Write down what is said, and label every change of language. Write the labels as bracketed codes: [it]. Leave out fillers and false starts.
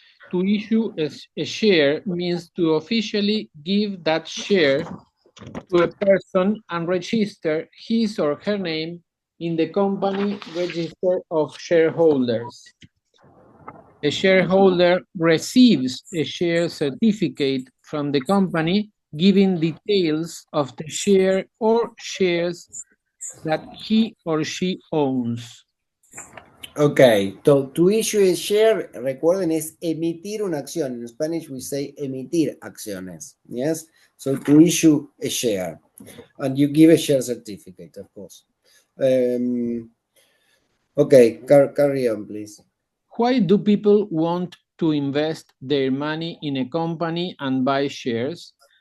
[en] To issue a share means to officially give that share to a person and register his or her name in the company register of shareholders. A shareholder receives a share certificate from the company giving details of the share or shares that he or she owns. Okay, to issue a share, [es] recuerden, es emitir una acción. [en] In Spanish we say [es] emitir acciones. [en] Yes, so to issue a share, and you give a share certificate, of course. Okay, carry on, please. Why do people want to invest their money in a company and buy shares?